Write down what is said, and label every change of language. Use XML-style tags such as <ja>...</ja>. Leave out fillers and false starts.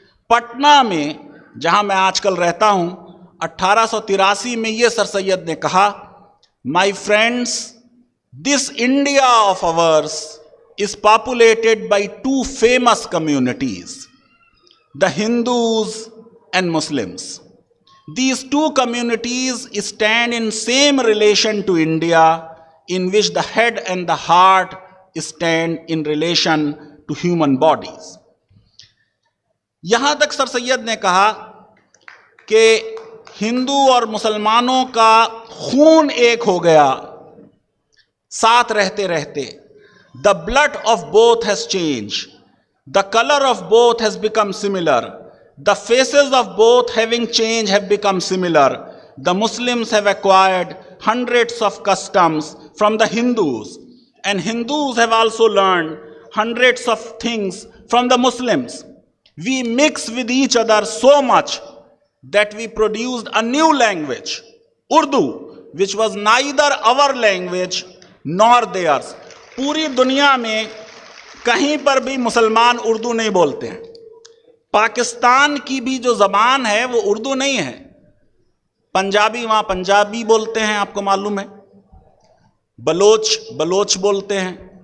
<ur>پٹنہ میں جہاں میں آج کل رہتا ہوں 1883 میں یہ سر سید نے کہا,</ur> <en>My friends this India of ours is populated by two famous communities, the Hindus and Muslims. These two communities stand in same relation to India, in which the head and the heart stand in relation to human bodies.</en> <ur>یہاں تک سر سید نے کہا کہ ہندو اور مسلمانوں کا خون ایک ہو گیا ساتھ رہتے رہتے.</ur> <en>The blood of both has changed. The color of both has become similar. The faces of both having changed have become similar. The Muslims have acquired hundreds of customs from the Hindus, and Hindus have also learned hundreds of things from the Muslims. We mix with each other so much that we produced a new language, Urdu, which was neither our language nor theirs.</en> <ur>پوری دنیا میں کہیں پر بھی مسلمان اردو نہیں بولتے ہیں. پاکستان کی بھی جو زبان ہے وہ اردو نہیں ہے. پنجابی وہاں پنجابی بولتے ہیں, آپ کو معلوم ہے. بلوچ بولتے ہیں.</ur>